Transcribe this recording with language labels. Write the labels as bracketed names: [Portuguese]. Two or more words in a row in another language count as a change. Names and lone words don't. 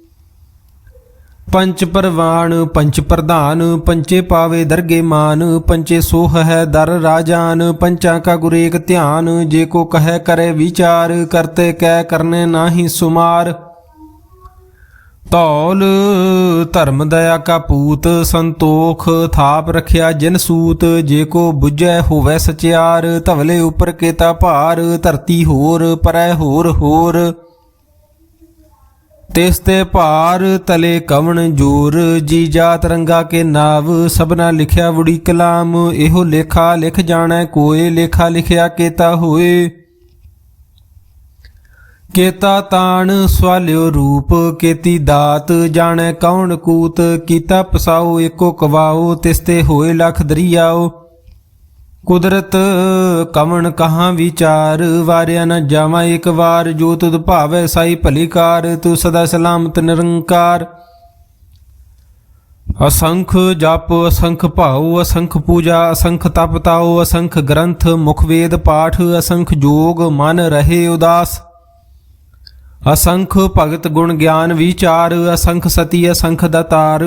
[Punjabi] ਪੰਚ ਪਰਵਾਨ ਪੰਚ ਪ੍ਰਧਾਨ, ਪੰਚੇ ਪਾਵੇ ਦਰਗੇ ਮਾਨ, ਪੰਚੇ ਸੋਹ ਹੈ ਦਰ ਰਾਜਾਨ। ਪੰਚਾ ਕਾ ਗੁਰ ਏਕ ਧਿਆਨ, ਜੇ ਕੋ ਕਹੇ ਕਰੇ ਵਿਚਾਰ, ਕਰਤੇ ਕੈ ਕਰਨੇ ਨਾਹਿ ਸੁਮਾਰ। ਧੌਲ ਧਰਮ ਦਇਆ ਕਾ ਪੂਤ, ਸੰਤੋਖ ਥਾਪ ਰਖਿਆ ਜਿਨ ਸੂਤ। ਜੇ ਕੋ ਬੁਝੈ ਹੋਵੈ ਸਚਿਆਰ, ਧਵਲੇ ਉਪਰ ਕੇਤਾ ਭਾਰ। ਧਰਤੀ ਹੋਰ ਪਰੈ ਹੋਰ ਹੋਰ, ਤਿਸਤੇ ਭਾਰ ਤਲੇ ਕਵਣ ਜੋਰ। ਜੀ ਜਾਤ ਰੰਗਾ ਕੇ ਨਾਵ, ਸਬਨਾ ਲਿਖਿਆ ਵੁੜੀ ਕਲਾਮ। ਏਹੋ ਲੇਖਾ ਲਿਖ ਜਾਣੈ ਕੋਇ, ਲੇਖਾ ਲਿਖਿਆ ਕੇਤਾ ਹੋਏ। ਕੇਤਾ ਤਾਣ ਸਵਾਲਿਓ ਰੂਪ, ਕੇਤੀ ਦਾਤ ਜਾਨੇ ਕੌਨ ਕੂਤ। ਕੀਤਾ ਪਸਾਓ ਏਕੋ ਕਵਾਓ, ਤਿਸਤੇ ਹੋਏ ਲਖ ਦਰਿਆਓ। ਕੁਦਰਤ ਕਵਣ ਕਹਾਂ ਵਿਚਾਰ, ਵਾਰਿਆ ਨ ਜਾਵਾ ਏਕ ਬਾਰ। ਜੋ ਤੁਦ ਭਾਵੈ ਸਾਈ ਭਲੀ ਕਾਰ, ਤੂ ਸਦਾ ਸਲਾਮਤ ਨਿਰੰਕਾਰ। ਅਸੰਖ ਜਪ ਅਸੰਖ ਭਾਵ, ਅਸੰਖ ਪੂਜਾ ਅਸੰਖ ਤਪ ਤਾਓ। ਅਸੰਖ ਗ੍ਰੰਥ ਮੁਖ ਵੇਦ ਪਾਠ, ਅਸੰਖ ਜੋਗ ਮਨ ਰਹੇ ਉਦਾਸ। ਅਸੰਖ ਭਗਤ ਗੁਣ ਗਿਆਨ ਵਿਚਾਰ, ਅਸੰਖ ਸਤੀ ਅਸੰਖ ਦਾਤਾਰ।